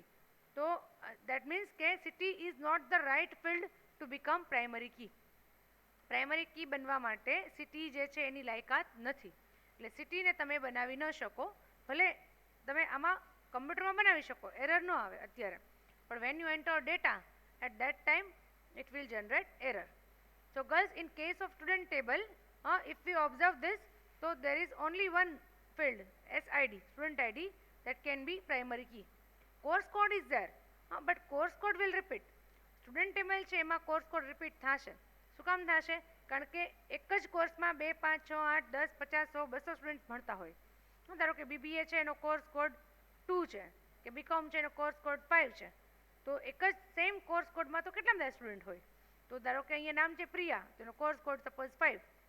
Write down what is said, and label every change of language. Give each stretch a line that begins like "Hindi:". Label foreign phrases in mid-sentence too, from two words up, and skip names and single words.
English: તો that means કે city is not the right field to become primary key. primary key
Gujarati: બનવા માટે સિટી જે છે એની લાયકાત નથી. એટલે સિટીને તમે બનાવી ન શકો. ભલે તમે આમાં કમ્પ્યુટરમાં બનાવી શકો, એરર ન આવે અત્યારે, પણ
English: when you enter data at that time it will generate error. So girls, in case of student table, if we observe this, so there is only one field, SID, student ID, that can be primary key. Course code is there, but course code will repeat. Student table
Gujarati: છે એમાં
English: course code repeat
Gujarati: થશે. શું કામ થશે? કારણ કે એક જ કોર્સમાં 2, 5, 6, 8, 10, 50, 100, 200 સ્ટુડન્ટ ભણતા હોય. ધારો કે BBA છે એનો
English: course code
Gujarati: 2 છે, કે BCom છે એનો
English: course code
Gujarati: 5 છે. તો એક જ સેમ કોર્સ કોડમાં તો કેટલા બધા સ્ટુડન્ટ હોય. તો ધારો કે અહીંયા નામ છે પ્રિયા, તેનો
English: course code
Gujarati: સપોઝ 5.